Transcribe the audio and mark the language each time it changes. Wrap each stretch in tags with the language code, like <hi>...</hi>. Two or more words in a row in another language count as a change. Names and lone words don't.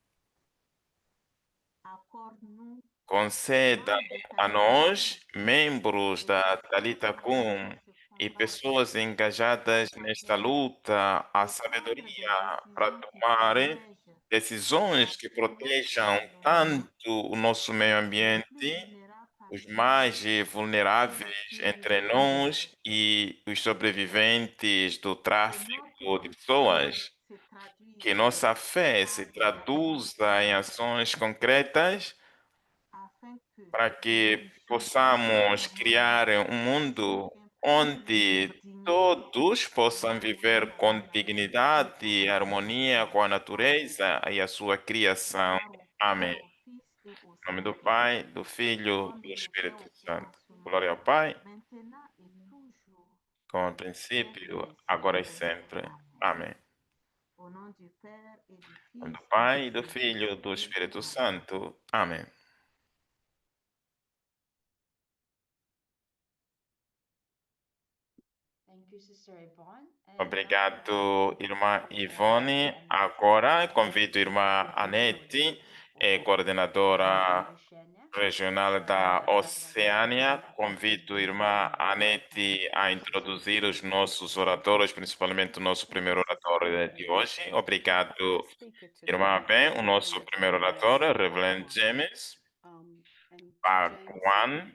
<fr>Accorde-nous,</fr> <pt>Conceda</pt> <fr>membres de</fr> <pt>a Talita nós, Kum, membros</pt> <fr>et</fr> <pt>da</pt> <fr>personnes Talita engagées Kum dans ce</fr> <pt>e</pt> <fr>combat,</fr> <pt>pessoas</pt> <fr>la</fr> <pt>engajadas nesta</pt> <fr>sagesse</fr> <pt>luta, a</pt> <fr>de prendre des</fr> <pt>sabedoria para</pt> <fr>décisions qui</fr> <pt>tomar</pt> <fr>protègent</fr> <pt>decisões que</pt> <fr>encore notre</fr> <pt>protejam</pt> <fr>environnement,</fr> <pt>tanto o nosso meio</pt> <fr>les plus</fr> <pt>ambiente,</pt> <fr>vulnérables</fr> <pt>os</pt> <fr>parmi nous</fr> <pt>mais</pt> <fr>et les</fr> <pt>vulneráveis</pt> <fr>plus</fr> <pt>entre</pt> <fr>riches.</fr> <pt>nós e os sobreviventes do</pt> <fr>Que</fr> <pt>tráfico</pt> <fr>notre</fr> <pt>de</pt> <fr>foi</fr> <pt>pessoas.</pt> <fr>se traduise</fr> <pt>Que nossa</pt> <fr>par</fr> <pt>fé se</pt> <fr>des actions</fr> <pt>traduza em</pt> <fr>concrètes</fr> <pt>ações concretas</pt> <fr>afin que</fr> <pt>para</pt> <fr>nous</fr> <pt>que</pt> <fr>puissions</fr> <pt>possamos</pt> <fr>transformer le</fr> <pt>criar</pt> <fr>monde</fr> <pt>um</pt> <fr>pour</fr> <pt>mundo</pt> <fr>qu'un peuple vive en</fr> <pt>onde</pt> <fr>dignité</fr> <pt>todos</pt> <fr>et en</fr> <pt>possam</pt> <fr>harmonie</fr> <pt>viver com</pt> <fr>avec la nature et</fr> <pt>dignidade e</pt> <fr>avec son</fr> <pt>harmonia com a</pt> <fr>créateur.</fr> <pt>natureza e a sua criação.</pt> <fr>Gloire au</fr> <pt>Amém.</pt> <fr>Père, au Fils et au</fr> <pt>Em nome do</pt> <fr>Saint-Esprit,</fr> <pt>Pai, do Filho</pt> <fr>comme</fr> <pt>e do</pt> <fr>il était</fr> <pt>Espírito</pt> <fr>au</fr> <pt>Santo.</pt> <fr>commencement,</fr> <pt>Glória ao Pai,</pt> <fr>maintenant et toujours,</fr> <pt>como no</pt> <fr>et aux siècles</fr> <pt>princípio,</pt> <fr>des</fr> <pt>agora e</pt> <fr>siècles.</fr> <pt>sempre.</pt> <fr>Amen.</fr> <pt>Amém.</pt> <fr>Au nom du Père et du</fr> <pt>Em nome</pt> <fr>Fils</fr> <pt>do</pt> <fr>et</fr> <pt>Pai,</pt> <fr>du</fr> <pt>do Filho e do</pt> <fr>Saint-Esprit.</fr> <pt>Espírito</pt> <fr>Amen.</fr> <pt>Santo. Amém.</pt> <en>Thank you, Sister Yvonne. And now</en> <pt>Obrigado, irmã</pt> <en>Sister</en> <pt>Ivone.</pt> <en>Annette</en> <pt>Agora convido a</pt> <en>to</en> <pt>irmã</pt> <en>give the</en> <pt>Anete,</pt> <en>coordinator</en> <pt>coordenadora</pt> <en>Oceania.</en> <pt>regional da Oceânia. Convido a irmã Anete a introduzir os nossos oradores, principalmente o nosso primeiro oratório de hoje. Obrigado, irmã Ben. O nosso primeiro oratório, Reverend James, Part 1.</pt>